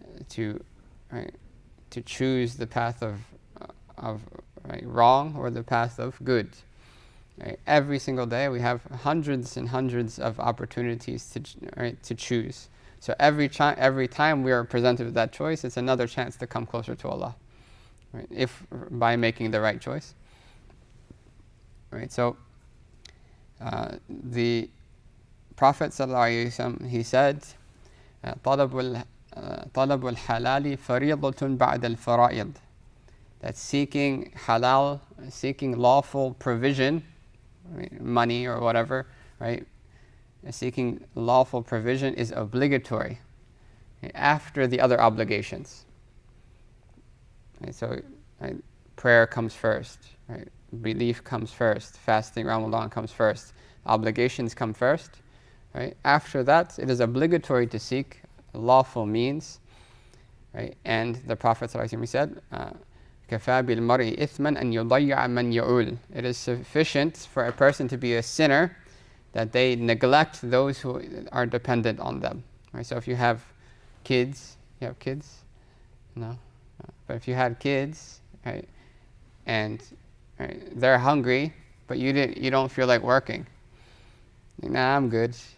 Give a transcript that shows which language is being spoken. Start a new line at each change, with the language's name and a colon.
English: To choose the path of wrong or the path of good. Right? Every single day we have hundreds and hundreds of opportunities to choose. So every time we are presented with that choice, it's another chance to come closer to Allah. Right? If by making the right choice. Right? So the Prophet ﷺ, he said,
Arabic: طلب الحلال فريضة بعد الفرائض.
English: That seeking halal, seeking lawful provision, right, money or whatever, right? Seeking lawful provision is obligatory, right, after the other obligations. Right, so right, prayer comes first, right? Belief comes first, fasting Ramadan comes first, obligations come first. Right? After that, it is obligatory to seek lawful means. Right? And the Prophet ﷺ said,
Arabic: كَفَى بِالْمَرْءِ إِثْمًا أَنْ يُضَيَّعَ مَنْ يَعُولُ.
English: It is sufficient for a person to be a sinner that they neglect those who are dependent on them. Right? So if you have kids, No? But if you had kids, right, and right, they're hungry, but you don't feel like working. Nah, I'm good.